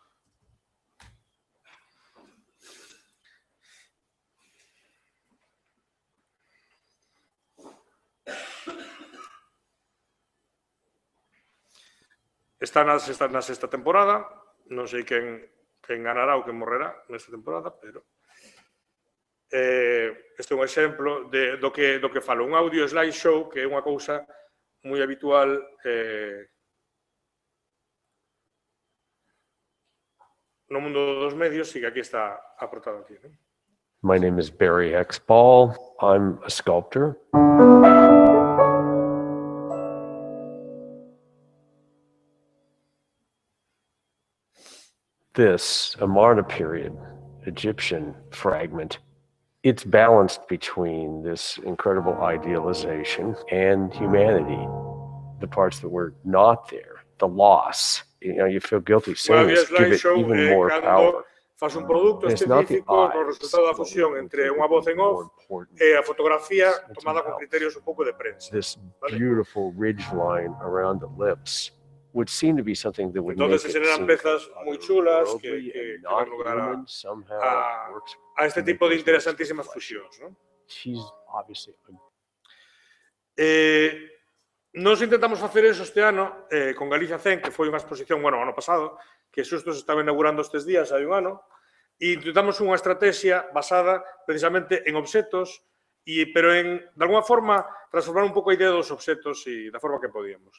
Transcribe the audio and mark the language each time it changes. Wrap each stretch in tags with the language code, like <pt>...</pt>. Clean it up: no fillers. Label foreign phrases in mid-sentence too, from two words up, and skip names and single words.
<gl>Está na sexta temporada, non sei quen ganará ou quen morrerá nesta temporada, pero este é un exemplo do que falo. Un</gl> <en>audio slideshow,</en> <gl>que é unha cousa moi habitual no mundo dos medios e que aquí está aportado aquí. ¿No?</gl> <en>My name is Barry X. Ball. I'm a sculptor. This Amarna period Egyptian fragment, it's balanced between this incredible idealization and humanity, the parts that were not there, the loss. You feel guilty saying this, give it even more power.</en> <gl>Faz un produto específico no resultado da fusión entre unha voz en off e a fotografía tomada con criterios un pouco de prensa.</gl> <en>This beautiful ridge line around the lips would seem to be something that would make it</en> <gl>se generan pezas moi chulas que dan lugar a este tipo de interesantísimas fusións. Nos intentamos facer eso este ano con Galicia Zen, que foi unha exposición, bueno, ano pasado, que xusto se estaba inaugurando estes días, hai un ano, e intentamos unha estrategia basada precisamente en obxetos, pero de alguna forma transformar un pouco a idea dos obxetos e da forma que podíamos.</gl>